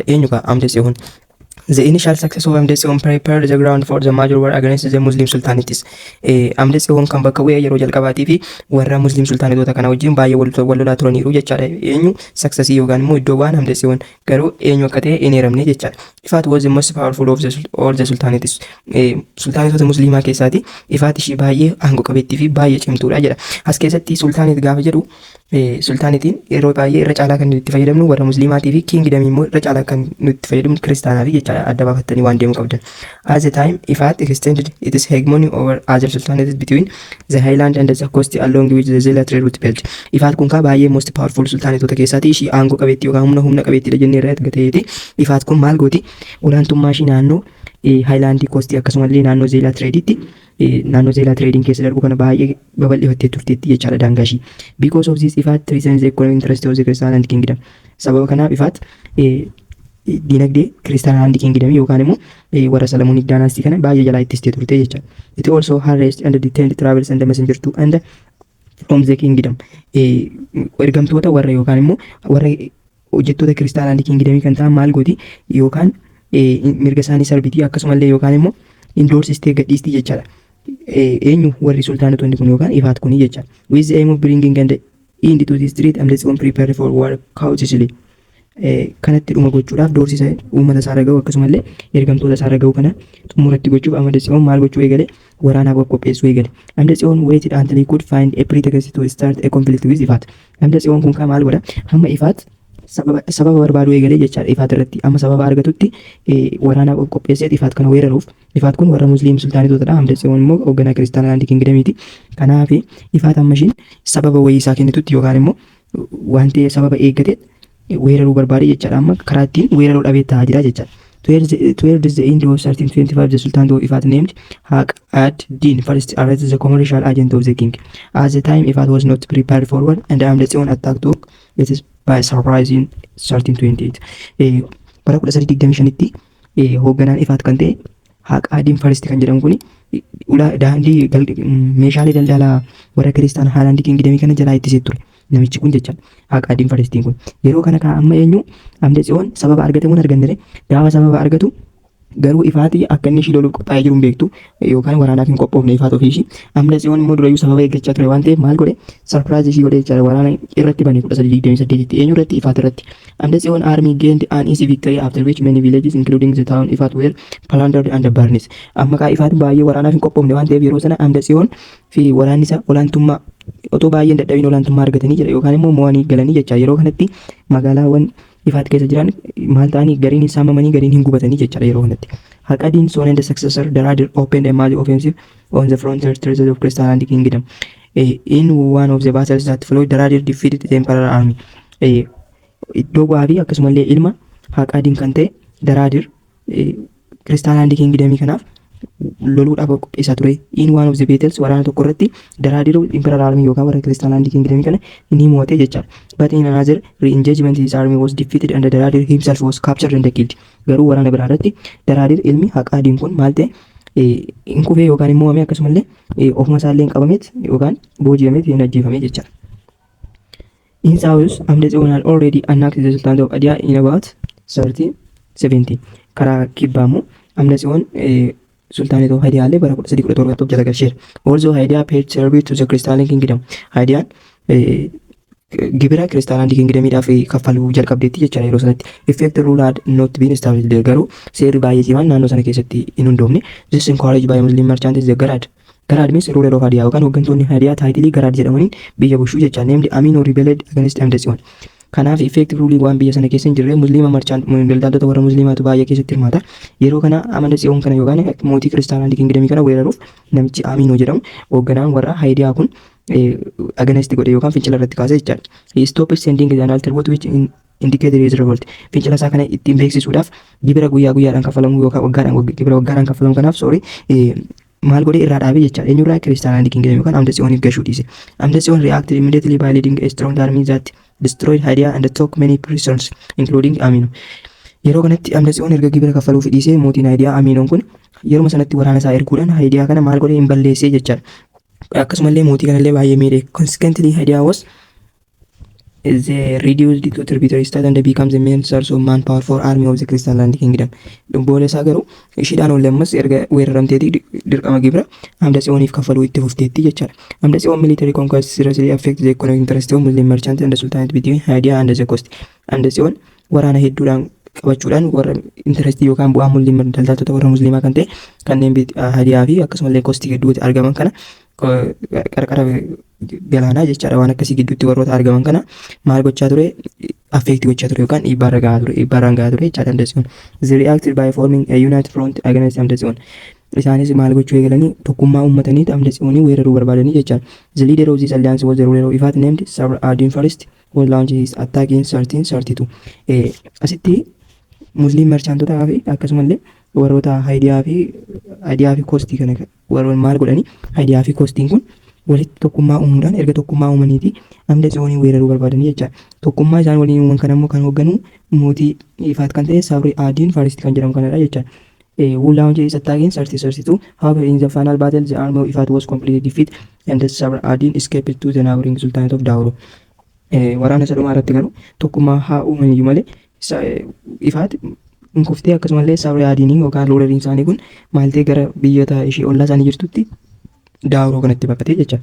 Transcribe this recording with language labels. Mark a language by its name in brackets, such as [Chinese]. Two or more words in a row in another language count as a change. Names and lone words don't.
[Oromo] Eenyu ka Hamde Sihon. [English] The initial success of Hamde Sihon prepared the ground for the major war against the Muslim sultanates. [Oromo] Hamde Sihon kan bakka bu'ee yeroo jalqabaatii fi warra Muslim sultanatoota kana wajjin baay'ee wal lolaa turaniiru jechaadha. Eenyu success yookaan immoo iddoo waan Hamde Sihon garuu eenyu akka ta'e hin eeramne jechaadha. [English] Ifat was the most powerful of all the sultanates. [Oromo] Sultanatoota musliimaa keessaati Ifat ishii baay'ee aangoo qabeettii fi baay'ee cimtuudha jedha. As keessatti sultanate gaafa jedhu sultaanitiin yeroo baay'ee irra caalaa kan itti fayyadamnu warra musliimaatii fi kingdamii immoo irra caalaa kan nuti fayyadamnu kiristaanaa fi jechaadha. Adda baafattanii waan deemuu qabdan. [English] At the time Ifat extended its hegemony over other sultanates between the highland and the coast along which the Zela trade route built. [Oromo] Ifat kun baay'ee [English] most powerful [Oromo] sultanatoota keessaati ishii aangoo qabeettii yookaan humna qabeettiidha jennee irraa argateeti. Ifat kun maal gooti olaantummaa ishii naannoo Haayilaandii koostii akkasumallee naannoo zeelaa tireeditti naannoo zeelaa tireediin keessa darbu kana baay'ee babal'ifattee turteetti jechaadha daangaa ishii. [English] Because of this Ifat reasons the economic interest of the Christian Land Kingdom. [Oromo] Sababa kanaaf Ifat dinagdee Christian Land Kingdom yookaan immoo warra Solomonic dynasty kana baay'ee jalaa ittistee turte jechaadha. [English] It also harassed and detained travelers and the messenger to and from the kingdom. [Oromo] Ergamtoota warra yookaan immoo warra hojjettoota Christian Land Kingdom kan ta'an maal gooti yookaan mirga isaanii sarbitii akkasumallee yookaan immoo indoorsistee gadhiistii jechaadha. Eenyu warri sultaanotonni kun yookaan Ifat kuni jechaadha. [English] With the aim of bringing and end to the street and let's prepare for war cautiously. [Oromo] Kanatti dhuma gochuudhaaf doorsisa uummata isaa raga'u akkasumallee ergamtoota isaa raga'u kana xumuratti gochuuf Amandatsiyoon maal gochuu eegale waraanaaf qopheessuu eegale. [English] Amandatsiyoon waited until he could find a pretext to start a conflict with Ifat. [Oromo] Amandatsiyoon kun maal godha hamma Ifat sababa barbaadu eegalee jechaadha Ifat irratti amma sababa argatutti waraanaaf qopheessee Ifat kana weeraruuf. Ifat kun warra musliim sultaanitootadha. Amandatsiyoon immoo hoogganaa Kiristaanaa Land Kingdamiiti. Kanaaf Ifat amma ishiin sababa wayii isaa kennitutti yookaan immoo waan ta'e sababa eeggatee weeraruu barbaade jechaadha. Amma karaa ittiin weeraruu dhabee ta'aa jira jechaadha. [English] Towards the end of 1325 the Sultan of Ifat named Haq ad-Din first arrested the commercial agent of the king. At the time Ifat was not prepared for war and Amandatsiyoon attack took it by surprise in 1328. [Oromo] Bara 1325tti hoogganaan Ifat kan ta'e Haq ad-Din first kan jedhamu kuni daandii meeshaalee daldalaa warra Kiristaanaa Haaland Kingdom kana jalaa ittisee ture. Namichi kun jecha Haq ad-Din faristiin kun yeroo kana amma eenyu Amandatsiyoon sababa argate mun argannere gaafa sababa argatu garuu Ifaatii akka inni ishii loluuf qophaa'ee jiru hin beektu yookaan waraanaaf hin qophoofne Ifat ofii ishii. Amandatsiyoon immoo durayyuu sababa eeggachaa ture waan ta'eef maal godhe sarpiraayiz ishii godhe jechaadha waraana irratti bane 1328tti eenyu irratti Ifat irratti. [English] Amandatsiyoon army gained an easy victory after which many villages including the town Ifat were plundered and burned. [Oromo] Amma kaa Ifat baay'ee waraanaaf hin qophoofne waan ta'eef yeroo sana Amandatsiyoon fi waraanni isaa olaantummaa otoo baay'een dadhabin olaantummaa argatanii jira yookaan immoo mo'anii galanii jecha yeroo kanatti magaalaawwan Ifat keessa jiran maal ta'anii gariin hin saamamanii gariin hin gubatanii jechaadha yeroo kanatti. [English] Haq ad-Din son and the successor Daradir opened a major offensive on the frontier territories of Christian Land Kingdom. In one of the battles that followed Daradir defeated the emperor army. [Oromo] Iddoo bu'aa fi akkasumallee ilma Haq ad-Din kan ta'e Daradir Christian Land Kingdom kanaaf loluudhaaf qopheessaa ture. [English] In one of the battles [Oromo] waraana tokko irratti Daradir [English] emperor army [Oromo] yookaan warra Christian Land Kingdom kana ni mo'ate jechaadha. [English] But in another re-engagement his army was defeated and Daradir himself was captured and killed. [Oromo] Garuu waraana biraa irratti Daradir ilmi Haq ad-Din kun maal ta'e hin kufee yookaan immoo mo'ame akkasumallee ofuma isaallee hin qabameet yookaan booji'ameet hin ajjeefame jechaadha. [English] In South Amandatsiyoon had already annexed the Sultanate of Hadya in about 1370. [Oromo] Karaa kibbaa immoo Amandatsiyoon Sultanate of Hadya illee bara 1317 jala galcheera. [English] Also Hadya paid tribute to the Christian Kingdom. [Oromo] Hadyaan gibira Christian Land Kingdomiidhaaf kaffaluu jalqabdeetti jechaadha yeroo sanatti. [English] Effective rule had not been established there [Oromo] garuu seerri baay'ee cimaan naannoo sana keessatti hin hundoofne. [English] This encouraged by Muslim merchants the Garad. Garad means ruler of Hadya [Oromo] yookaan hooggantoonni Hadyaa taayitilii Garad jedhamaniin biyya bulchuu jecha [English] named Amin rebelled against Amandatsiyoon. [Oromo] Kanaaf [English] effective rule [Oromo] waan biyya sana keessa hin jirre Musliima merchant daldaltoota warra Musliimaatu baay'ee keessatti hirmaata. Yeroo kana Amandatsiyoon kana yookaan mootii Christian Land Kingdom kana weeraruuf namichi Amin jedhamu hoogganaan warra Hadyaa kun against godhe yookaan fincila irratti kaase jechaadha. [English] He stopped sending an altar vote which indicated his revolt. [Oromo] Fincila isaa kana ittiin beeksisuudhaaf gibira guyyaa guyyaadhaan kaffalamu yookaan waggaadhaan kaffalamu kanaaf maal godhe irraa dhaabee jechaadha. Eenyurraa Christian Land Kingdom yookaan Amandatsiyooniif gashuu dhiise. [English] Amandatsiyoon reacted immediately by leading a strong army that destroyed Hadya and took many prisoners including Amino. [Oromo] Yeroo kanatti Amandatsiyoon erga gibira kaffaluu dhiisee mootiin Hadyaa Aminoon kun yeroo sanatti waraana isaa erguudhaan Hadyaa kana maal godhe hin balleessee jechaadha. Akkasumallee mootii kanallee baay'ee miidhe. [English] Consequently Hadya was reduced to tributary state and becomes the main source of manpower for army of the Christian Land Kingdom. [Oromo] Booda isaa garuu ishiidhaan olleemmas erga weeraramteetii dirqama gibira Amandatsiyooniif kaffaluu itti fufteetti jechaadha. [English] Amandatsiyoon military conquest seriously affect the economic interest of Muslim merchants and the Sultanate between Hadya and the coast. [Oromo] Amandatsiyoon waraana hedduudhaan qabachuudhaan warra interest yookaan bu'aa Muslim daldaltoota warra Musliimaa kan ta'e kanneen Hadyaa fi akkasumallee koostii gidduutti argaman kana qarqara galaanaa jechaadha waan akkasii gidduutti warroota argaman kana maal gochaa ture affect gochaa ture yookaan dhiibbaarra gahaa ture jechaadha Amandatsiyoon. [English] They reacted by forming a united front against Amandatsiyoon. [Oromo] Isaanis maal gochuu eegalanii tokkummaa uummatanii Amandatsiyoonii weeraruu barbaadanii jechaadha. [English] The leader of this alliance was the ruler of Ifat named Sabr ad-Din first who launched his attack in 1332. [Oromo] Asitti Muslim merchantootaa fi akkasumallee warroota Hadyaa fi Koostii kana warroon maal godhanii Hadyaa fi Koostiin kun walitti tokkummaa uumuudhaan erga tokkummaa uumaniiti amda tsiyoonii weeraruu barbaadanii jecha. Tokkummaa isaan waliin uuman kan ammoo kan hoogganu mootii Ifaat kan ta'e Sabri Aadiin Faaristii kan jedhamu kanadha jecha. [English] Who launched his attack in 3032. However, in the final battle, the army of Ifat was completely defeated, and the Sabra Adin escaped to the neighboring Sultanate of Dauro. [Oromo] Waraana sadhumaa irratti garuu tokkummaa haa uuman iyyuu malee Ifaat inkuftee akkasumallee Sabra Adinii yookaan loolariin isaanii kun maaltee gara biyyoota ishee ollaa isaanii jirtutti Dauro kanatti baqatee jecha.